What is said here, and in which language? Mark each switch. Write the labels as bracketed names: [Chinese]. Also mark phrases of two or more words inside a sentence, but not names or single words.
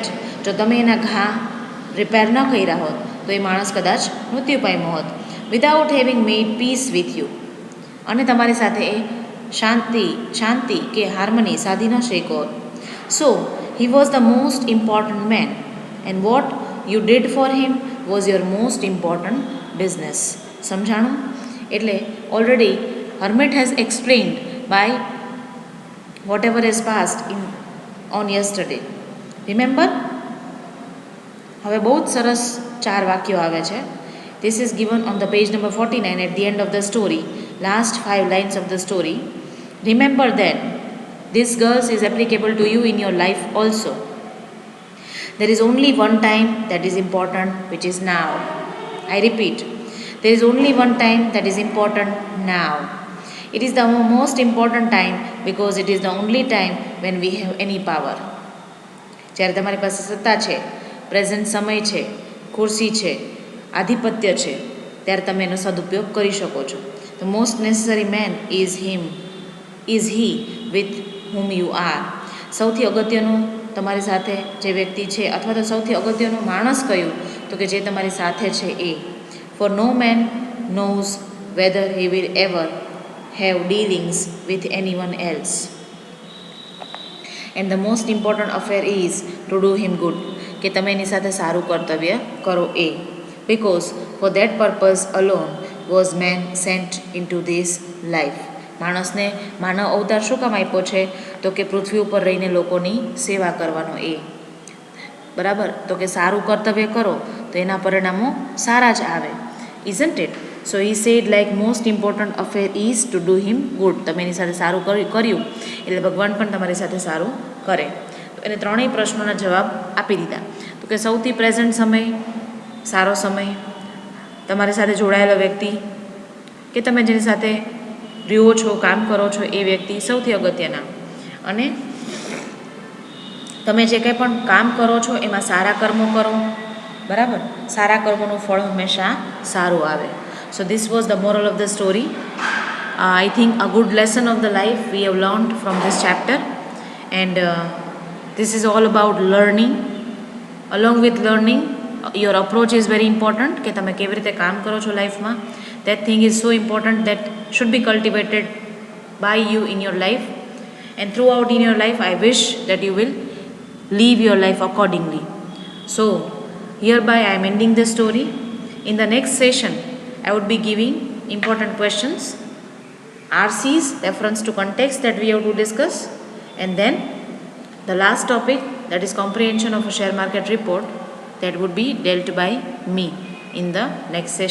[Gujarati] જો તમે એના ઘા રિપેર ન કર્યા હોત તો એ માણસ કદાચ મૃત્યુ પામ્યો હોત. [English] without having made peace with you, [Gujarati] અને તમારી સાથે એ શાંતિ કે હાર્મની સાધી ન શક્યો હોત. [English] so he was the most important man and what you did for him was your most important business. [Gujarati] સમજાણું? [English] એટલે already hermit has explained by whatever has passed on yesterday. Remember? [Gujarati] હવે બહુ જ સરસ 4 વાક્યો આવે છે. [English] This is given on the page number 49 at the end of the story, last 5 lines of the story. Remember that this girls is applicable to you in your life also. There is only one time that is important, which is now. I repeat, there is only one time that is important now. It is the most important time because it is the only time when we have any power. [Gujarati] જ્યારે તમારી પાસે સત્તા છે, પ્રેઝન્ટ સમય છે, ખુરશી છે, આધિપત્ય છે, ત્યારે તમે એનો સદુપયોગ કરી શકો છો. [English] The most necessary man is he with whom you are. [Gujarati] સૌથી અગત્યનું તમારી સાથે જે વ્યક્તિ છે અથવા તો સૌથી અગત્યનું માણસ કયું, તો કે જે તમારી સાથે છે એ. [English] For no man knows whether he will ever have dealings with anyone else. And the most important affair is to do him good. [Gujarati] કે તમે એની સાથે સારું કર્તવ્ય કરો એ. [English] Because for that purpose alone was man sent into this life. [Gujarati] માણસને માનવ અવતાર શું કામ આપ્યો છે? તો કે પૃથ્વી ઉપર રહીને લોકોની સેવા કરવાનો એ. બરાબર? તો કે સારું કર્તવ્ય કરો તો એના પરિણામો સારા જ આવે. [English] Isn't it? So he said like most important affair is to do him good. [Gujarati] તમે એની સાથે સારું કર્યું એટલે ભગવાન પણ તમારી સાથે સારું કરે. તો એને ત્રણેય પ્રશ્નોના જવાબ આપી દીધા. તો કે સૌથી પ્રેઝન્ટ સમય, સારો સમય, તમારી સાથે જોડાયેલો વ્યક્તિ કે તમે જેની સાથે રહ્યો છો, કામ કરો છો એ વ્યક્તિ સૌથી અગત્યના. અને તમે જે કંઈ પણ કામ કરો છો એમાં સારા કર્મો કરો. બરાબર? સારા કર્મોનું ફળ હંમેશા સારું આવે. [English] So this was the moral of the story. I think a good lesson of the life we have learned from this chapter, and this is all about learning. Along with learning, your approach is very important. [Gujarati] કે તમે કેવી રીતે કામ કરો છો લાઈફમાં, [English] that thing is so important that should be cultivated by you in your life, and throughout in your life I wish that you will live your life accordingly. So hereby I am ending the story. In the next session I would be giving important questions, RCs, reference to context, that we have to discuss, and then the last topic, that is comprehension of a share market report, that would be dealt by me in the next session.